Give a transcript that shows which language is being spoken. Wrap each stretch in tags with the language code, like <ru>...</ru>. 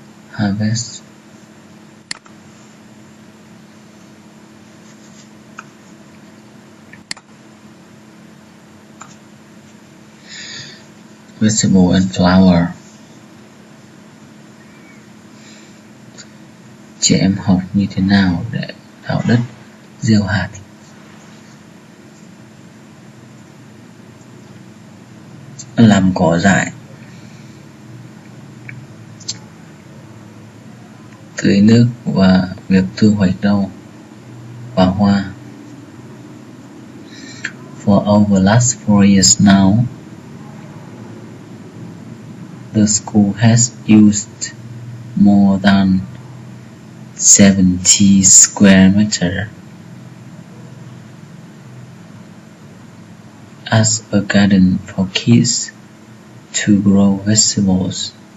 <en>Harvest vegetable and flower.</en> <vi>Trẻ em học như thế nào để đào đất gieo hạt. Làm cỏ dại, tưới nước và việc thu hoạch rau và hoa.</vi> <en>For over the last 4 years now, the school has used more than 70 square meters as a garden for kids to grow vegetables</en>